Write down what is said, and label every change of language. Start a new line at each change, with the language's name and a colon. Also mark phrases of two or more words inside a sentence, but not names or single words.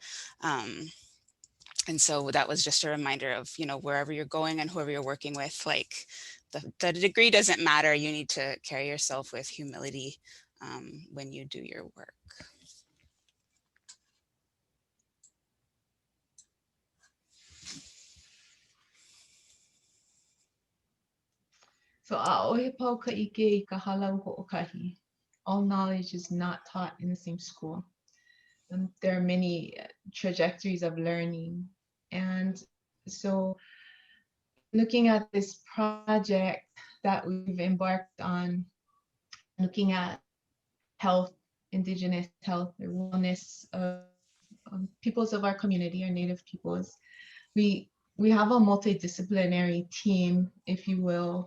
English: And so that was just a reminder of, wherever you're going and whoever you're working with, like the degree doesn't matter. You need to carry yourself with humility when you do your work.
Hawaiian: So a'ohe pau ka ike I ka halau ho'okahi.
English: All knowledge is not taught in the same school. There are many trajectories of learning. And so looking at this project that we've embarked on, looking at health, Indigenous health, the wellness of peoples of our community, our Native peoples, we have a multidisciplinary team, if you will.